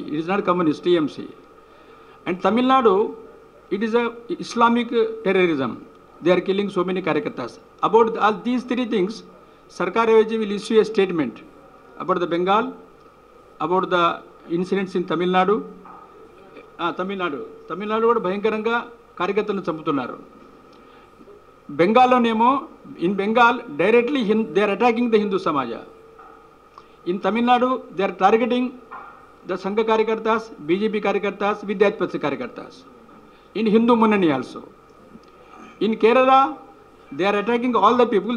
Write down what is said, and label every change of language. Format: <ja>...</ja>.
<en>It is not communist, TMC. And Tamil Nadu, it is a Islamic terrorism. They are killing so many Karyakartas. About all these three things, Sarkar Avaji will issue a statement about the Bengal, about the incidents in Tamil Nadu.</en> <te>Tamil Nadu కూడా భయంకరంగా కార్యకర్తలను చంపుతున్నారు. బెంగాల్లోనేమో</te> <en>in Bengal directly they are attacking the Hindu Samaja. In Tamil Nadu, they are targeting the Sangha Karyakartas, BJP Karyakartas, Vidyatpatsi Karyakartas. In Hindu Munnani also. In Kerala, they are attacking all the people.</en>